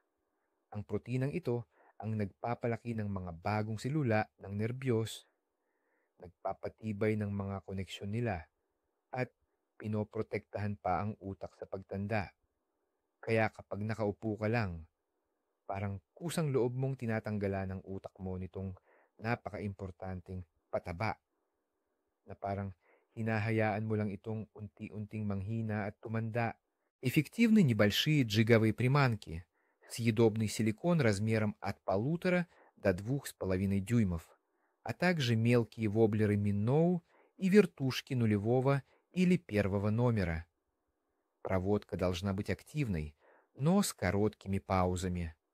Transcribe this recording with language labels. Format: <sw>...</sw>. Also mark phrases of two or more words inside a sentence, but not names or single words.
<tl>Ang proteinang ito ang nagpapalaki ng mga bagong selula ng nerbiyos nagpapatibay ng mga koneksyon nila, at pinoprotektahan pa ang utak sa pagtanda. Kaya kapag nakaupo ka lang, parang kusang loob mong tinatanggalan ng utak mo nitong napaka-importanting pataba, na parang hinahayaan mo lang itong unti-unting manghina at tumanda.</tl> <ru>Эффективны небольшие джиговые приманки, съедобный силикон размером от 1,5 до 2,5 дюймов, а также мелкие воблеры Минноу и вертушки нулевого или первого номера. Проводка должна быть активной, но с короткими паузами.</ru>